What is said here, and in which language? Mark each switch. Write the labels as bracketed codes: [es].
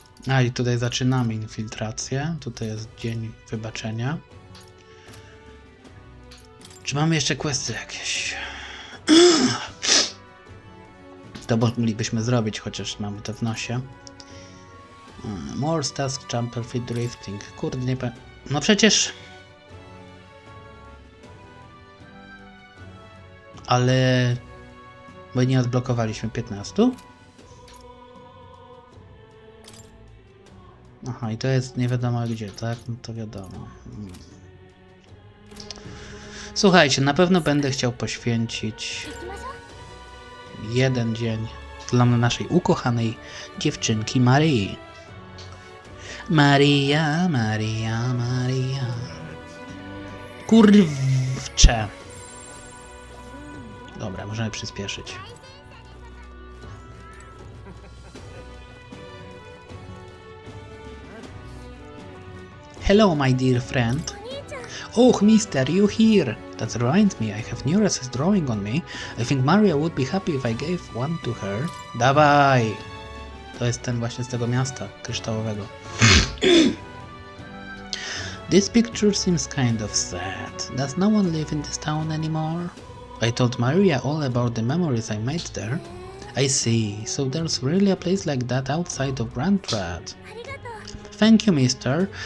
[pl] A i tutaj zaczynamy infiltrację. Tutaj jest dzień wybaczenia. Czy mamy jeszcze questy jakieś? To moglibyśmy zrobić, chociaż mamy to w nosie. More task jumper fit drifting. Kurde, nie powiem. No przecież... Ale... Bo nie odblokowaliśmy 15? Aha, i to jest nie wiadomo gdzie, tak? No to wiadomo. Słuchajcie, na pewno będę chciał poświęcić jeden dzień dla naszej ukochanej dziewczynki Marii. Maria, Maria, Maria. Kurwcze. Dobra, możemy przyspieszyć. [en] Hello, my dear friend. Oh, mister, you here? That reminds me, I have Neura's drawing on me. I think Maria would be happy if I gave one to her. [pl] Dawaj! To jest ten właśnie z tego miasta kryształowego. [en] This picture seems kind of sad. Does no one live in this town anymore? I told Maria all about the memories I made there. I see, so there's really a place like that outside of Brandrad. Thank you, mister.